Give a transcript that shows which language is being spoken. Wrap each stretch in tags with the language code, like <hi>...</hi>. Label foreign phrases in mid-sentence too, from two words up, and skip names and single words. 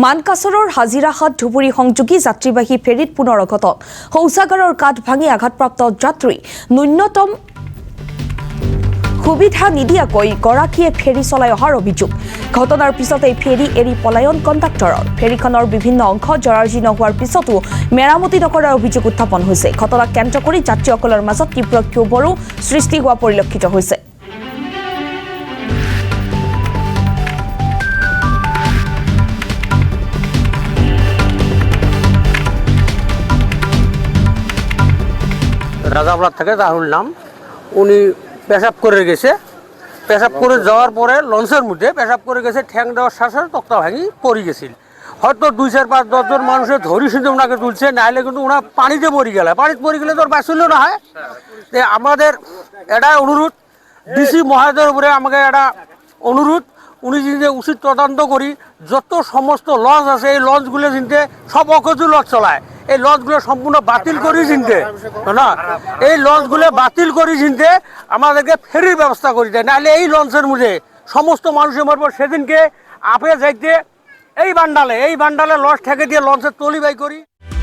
<as>মানকাছৰৰ হাজিৰাহাট ধুবুৰী সংযোগী যাত্ৰীবাহী ফেৰীত পুনৰ অঘটন শৌচাগাৰৰ কাঠ ভাঙি আঘাতপ্ৰাপ্ত যাত্ৰী ন্যূনতম সুবিধা নিদিয়াকৈ গৰাকীয়ে ফেৰী চলাই অহাৰ অভিযোগ ঘটনাৰ পিছতে ফেৰী এৰি পলায়ন কণ্ডাক্টৰৰ ফেৰীখনৰ বিভিন্ন অংশ জৰাজীৰ্ণ হোৱাৰ পিছতো মেৰামতি নকৰাৰ অভিযোগ উত্থাপন হৈছে ঘটনাক কেন্দ্ৰ কৰি যাত্ৰীসকলৰ মাজত তীব্ৰ ক্ষোভৰো সৃষ্টি হোৱা পৰিলক্ষিত হৈছে</as> <bn>রাজাপাড়া থেকে রাহুল নাম উনি পেশাব করে গেছে পেশাব করে যাওয়ার পরে লঞ্চের মধ্যে পেশাব করে গেছে ঠ্যাং দেওয়ার সাথে তক্তা ভাঙি পড়ে গেছিল হয়তো 2, 4, 5, 10 জন মানুষের ধরি শুনে ওনাকে তুলছে নাহলে কিন্তু ওনা পানিতে পড়ে গেলে তো আর বাঁচল না হয় আমাদের এটা অনুরোধ ডিসি মহাশয়ের উপরে আমাকে এটা অনুরোধ উনি যে উচিত তদন্ত করি যত সমস্ত লঞ্চ আছে এই লঞ্চগুলো চিনতে সব অকজু লঞ্চ চলায় এই লঞ্চগুলো সম্পূর্ণ বাতিল করে চিনতে না এই লঞ্চগুলো বাতিল করে চিনতে আমাদেরকে ফেরির ব্যবস্থা করে দেয় নাহলে এই লঞ্চের মধ্যে সমস্ত মানুষের মরব সেদিনকে আপে যাইতে এই বান্ডালে লঞ্চ ঠেকে দিয়ে লঞ্চের তলি বাই করি</bn>